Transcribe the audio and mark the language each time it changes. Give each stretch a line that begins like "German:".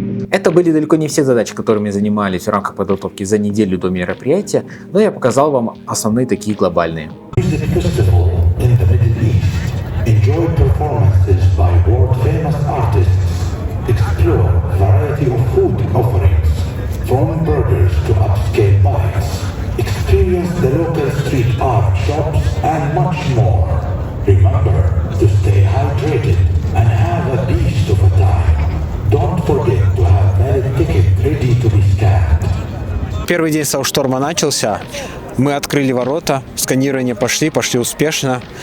Russian: Это были далеко не все задачи, которыми занимались в рамках подготовки за неделю до мероприятия, но я показал вам основные такие глобальные.
English: Music festival in the Middle East. Enjoy performances by world-famous artists. Explore variety of food offerings, from burgers to upscale bites. Experience the local street art shops and much more. Remember to stay hydrated and have a beast of a time. Don't forget to have valid ticket ready to be scanned.
Russian: Первый день Сауншторма начался. Мы открыли ворота, сканирование пошли успешно.